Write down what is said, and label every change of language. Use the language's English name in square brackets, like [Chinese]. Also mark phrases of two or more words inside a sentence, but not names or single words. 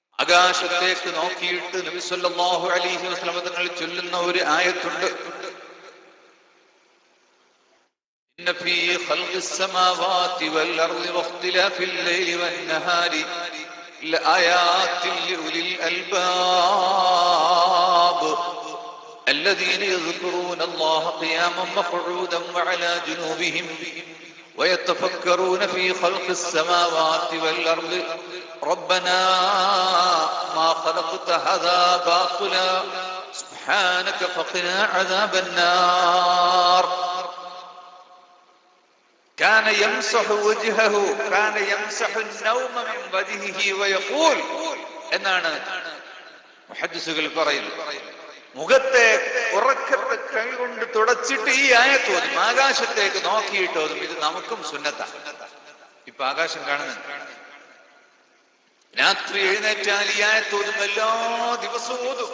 [Malayalam] ആകാശത്തേക്ക് നോക്കിയിട്ട് നബി [Arabic] صلى الله عليه وسلم [Malayalam] തങ്ങൾ ചൊല്ലുന്ന ഒരു ആയത്തുണ്ട്. [Arabic] إن في خلق السماوات والأرض واختلاف الليل والنهار لآيات لأولي അൽബാബ് الذين يذكرون الله قياما وقعودا وعلى جنوبهم ويتفكرون في خلق السماوات والأرض ربنا ما خلقت هذا باطلا سبحانك فقنا عذاب النار كان يمسح وجهه كان يمسح النوم من وجهه ويقول [Malayalam] എന്നാണ് മുഹദ്ദിസുകൾ പറയുന്നത്. മുഖത്തെ ഉറക്കത്തെ കൈകൊണ്ട് തുടച്ചിട്ട് ഈ ആയത്ത് ഓതും, ആകാശത്തേക്ക് നോക്കിയിട്ട് ഓതും. ഇത് നമുക്കും സുന്നത്താണ്. ഇപ്പൊ ആകാശം കാണുന്നുണ്ട്. രാത്രി എഴുന്നേറ്റാൽ ഈ ആയത്ത് ഓതും, എല്ലാ ദിവസവും ഓതും.